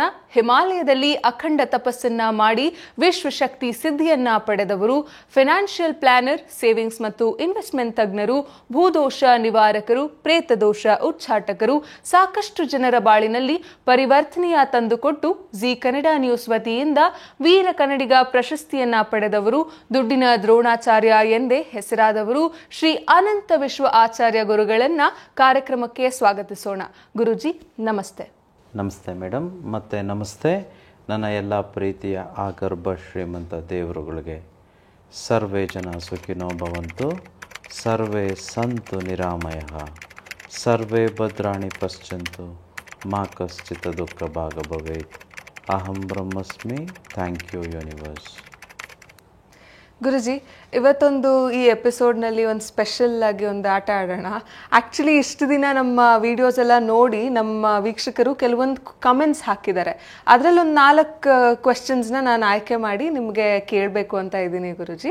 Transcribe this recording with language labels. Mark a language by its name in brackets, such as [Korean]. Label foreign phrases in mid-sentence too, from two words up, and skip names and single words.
[Kannada] ಹಿಮಾಲಯದಲ್ಲಿ ಅಖಂಡ ತಪಸ್ಸನ್ನ ಮಾಡಿ ವಿಶ್ವಶಕ್ತಿ ಸಿದ್ಧಿಯನ್ನ ಪಡೆದವರು, [English] financial planner, [Kannada] ಸೇವಿಂಗ್ಸ್ ಮತ್ತು ಇನ್ವೆಸ್ಟ್ಮೆಂಟ್ ತಜ್ಞರು, ಭೂದೋಷ ನಿವಾರಕರು, ಪ್ರೇತದೋಷ ಉಚ್ಚಾಟಕರು, ಸಾಕಷ್ಟು ಜನರ ಬಾಳಿನಲ್ಲಿ ಪರಿವರ್ತನೆಯ ತಂದುಕೊಟ್ಟು ಜಿ ಕನ್ನಡ ನ್ಯೂಸ್ ವತಿಯಿಂದ ವೀರ ಕನ್ನಡಿಗ ಪ್ರಶಸ್ತಿಯನ್ನ ಪಡೆದವರು, ದುಡ್ಡಿನ ದ್ರೋಣಾಚಾರ್ಯ ಎಂದೇ ಹೆಸರಾದವರು ಶ್ರೀ ಅನಂತ ವಿಶ್ವ ಆಚಾರ್ಯ ಗುರುಗಳನ್ನ ಕಾರ್ಯಕ್ರಮಕ್ಕೆ ಸ್ವಾಗತಿಸೋಣ. ಗುರುಜಿ ನಮಸ್ತೆ. ನಮಸ್ತೆ ಮೇಡಮ್, ಮತ್ತೆ ನಮಸ್ತೆ ನನ್ನ ಎಲ್ಲ ಪ್ರೀತಿಯ ಆಗರ್ಭ ಶ್ರೀಮಂತ ದೇವರುಗಳಿಗೆ. [Sanskrit] ಸರ್ವೇ ಜನ ಸುಖಿನೋ ಭವಂತು, ಸರ್ವೇ ಸಂತು ನಿರಾಮಯಃ, ಸರ್ವೇ ಭದ್ರಾಣಿ ಪಶ್ಯಂತು, ಮಾ ಕಶ್ಚಿತ್ ದುಃಖ ಭಾಗ ಭವೇತ್. [English] ಅಹಂ ಬ್ರಹ್ಮಸ್ಮಿ. thank you universe. [Kannada] ಗುರುಜಿ, ಇವತ್ತೊಂದು ಈ ಎಪಿಸೋಡ್ನಲ್ಲಿ ಒಂದು ಸ್ಪೆಷಲ್ ಆಗಿ ಒಂದು ಆಟ ಆಡೋಣ. ಆ್ಯಕ್ಚುಲಿ ಇಷ್ಟು ದಿನ ನಮ್ಮ ವಿಡಿಯೋಸ್ ಎಲ್ಲ ನೋಡಿ ನಮ್ಮ ವೀಕ್ಷಕರು ಕೆಲವೊಂದು ಕಮೆಂಟ್ಸ್ ಹಾಕಿದ್ದಾರೆ. ಅದರಲ್ಲೊಂದು 4 ಕ್ವೆಶ್ಚನ್ಸ್ನ ನಾನು ಆಯ್ಕೆ ಮಾಡಿ ನಿಮಗೆ ಕೇಳಬೇಕು ಅಂತ ಇದ್ದೀನಿ ಗುರುಜಿ.